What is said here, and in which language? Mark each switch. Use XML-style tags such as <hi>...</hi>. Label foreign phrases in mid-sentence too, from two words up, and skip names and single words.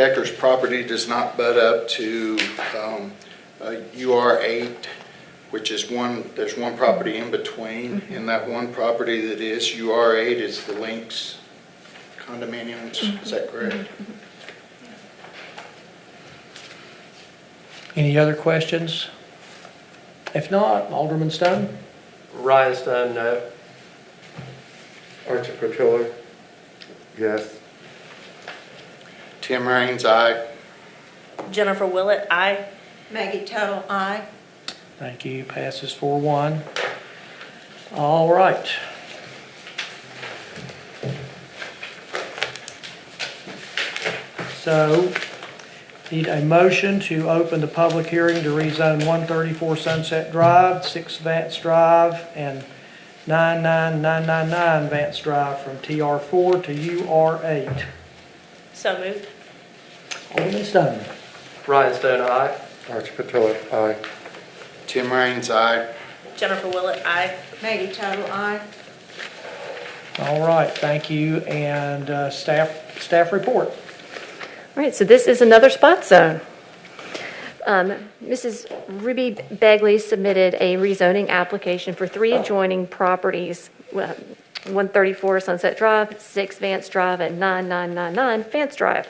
<en>Decker's property does not butt up to UR8, which is there's one property in between, and that one property that is UR8 is the Lynx condominiums. Is that correct? Any other questions? If not, Alderman Stone? Ryan Stone, no. Archie Patillo, yes. Tim Raines, aye. Jennifer Willett, aye. Maggie Tuttle, aye. Thank you. Passes 4-1. All right. So, need a motion to open the public hearing to rezone 134 Sunset Drive, 6 Vance Drive, and 99999 Vance Drive from TR4 to UR8. So moved. Alderman Stone. Ryan Stone, aye. Archie Patillo, aye. Tim Raines, aye. Jennifer Willett, aye. Maggie Tuttle, aye. All right, thank you. And staff report. All right, so this is another spot zone. Mrs. Ruby Begley submitted a rezoning application for 3 adjoining properties, 134 Sunset Drive, 6 Vance Drive, and 9999 Vance Drive.</en>